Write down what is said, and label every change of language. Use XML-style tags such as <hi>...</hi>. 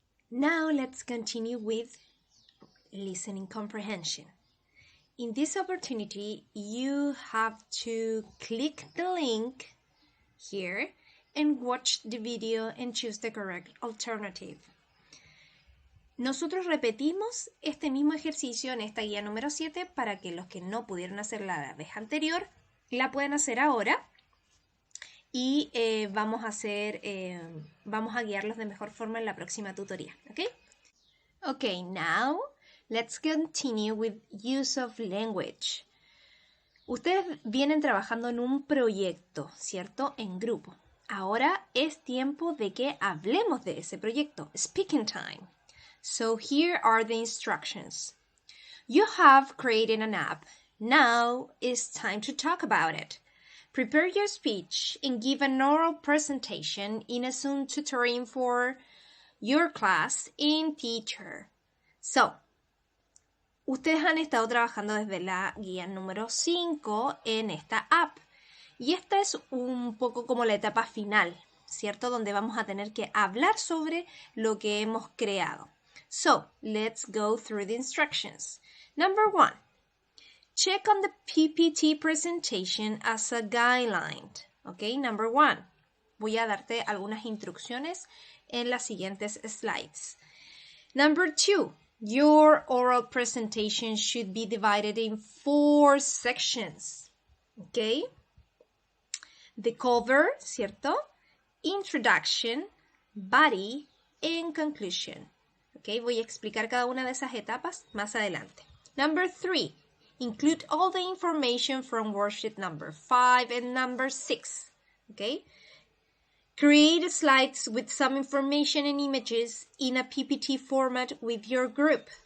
<en>Now let's continue with listening comprehension. In this opportunity, you have to click the link here and watch the video and choose the correct alternative.</en> <es>Nosotros repetimos este mismo ejercicio en esta guía número 7 para que los que no pudieron hacer la vez anterior la puedan hacer ahora y vamos a guiarlos de mejor forma en la próxima tutoría.</es> <en>Okay, now let's continue with use of language.</en> <es>Ustedes vienen trabajando en un proyecto, ¿cierto? En grupo. Ahora es tiempo de que hablemos de ese proyecto.</es> <en>Speaking time. So here are the instructions. You have created an app. Now it's time to talk about it. Prepare your speech and give an oral presentation in a Zoom tutoring for your class and teacher.</en> <es>So, ustedes han estado trabajando desde la guía número 5 en esta app. Y esta es un poco como la etapa final, ¿cierto? Donde vamos a tener que hablar sobre lo que hemos creado.</es> <en>So, let's go through the instructions. Number 1, check on the PPT presentation as a guideline. Okay, number 1.</en> <es>Voy a darte algunas instrucciones en las siguientes slides.</es> <en>Number 2, your oral presentation should be divided in 4 sections. Okay? The cover,</en> <es>¿cierto?</es> <en>Introduction, body, and conclusion.</en> <es>Okay, voy a explicar cada una de esas etapas más adelante.</es> <en>Number 3, include all the information from worksheet number 5 and number 6. Okay, create slides with some information and images in a PPT format with your group.</en>